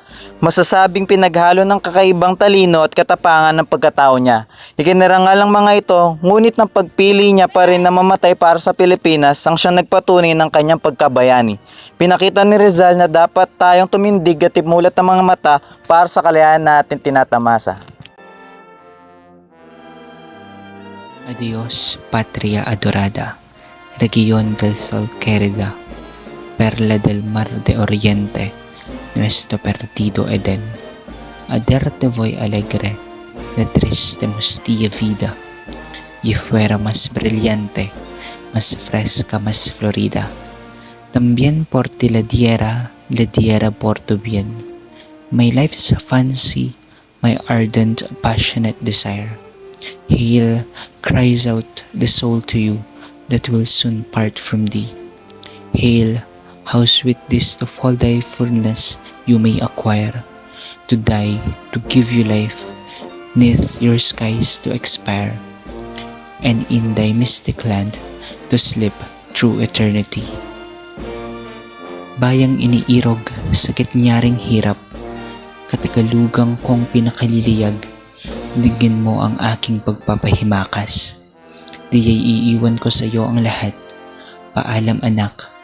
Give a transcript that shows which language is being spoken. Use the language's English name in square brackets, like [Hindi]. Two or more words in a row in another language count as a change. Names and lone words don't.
[Filipino] Masasabing pinaghalo ng kakaibang talino at katapangan ng pagkatao niya. Ikinirangal ang mga ito, ngunit ng pagpili niya pa rin na mamatay para sa Pilipinas ang siyang nagpatunay ng kanyang pagkabayani. Pinakita ni Rizal na dapat tayong tumindig at imulat ang mga mata para sa kalayaan natin tinatamasa. [Spanish] Adios, Patria Adorada. Región del Sol querida, perla del mar de Oriente, nuestro perdido Edén. Aderte voy alegre, la triste mustia vida, y fuera más brillante, más fresca, más florida. También por ti la diera por tu bien. [English] My life's a fancy, my ardent, passionate desire. Hail, cries out the soul to you, that will soon part from thee. Hail, how sweet this to fall thy fullness you may acquire, to die, to give you life, neath your skies to expire, and in thy mystic land to slip through eternity. [Filipino] Bayang iniirog sa gitnyaring hirap, katagalugang kong pinakaliliyag, digin mo ang aking pagpapahimakas. Diya'y iiwan ko sa iyo ang lahat.